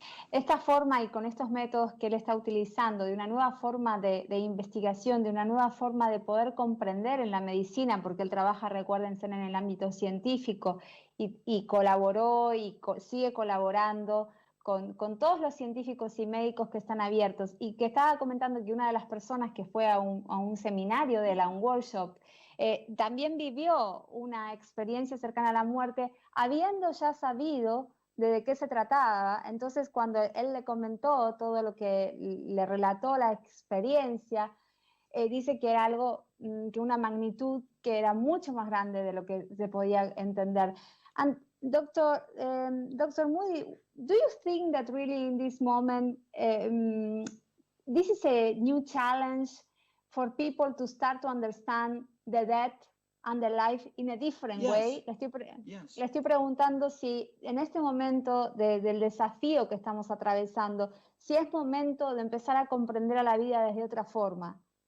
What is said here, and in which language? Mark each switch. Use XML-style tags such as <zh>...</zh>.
<es>Esta forma y con estos métodos que él está utilizando, de una nueva forma de investigación, de una nueva forma de poder comprender en la medicina, porque él trabaja, recuérdense, en el ámbito científico y colaboró y sigue colaborando con todos los científicos y médicos que están abiertos, y que estaba comentando que una de las personas que fue a un seminario de él, a un workshop, también vivió una experiencia cercana a la muerte, habiendo ya sabido de qué se trataba. Entonces, cuando él le comentó todo lo que le relató la experiencia, dice que era algo, que una magnitud que era mucho más grande de lo que se podía entender.</es> <en>And Dr. Moody, do you think that really in this moment, this is a new challenge for people to start to understand the death and the life in a different way?</en> <es>Le estoy preguntando si en este momento del desafío que estamos atravesando, si es momento de empezar a comprender a la vida desde otra forma.</es>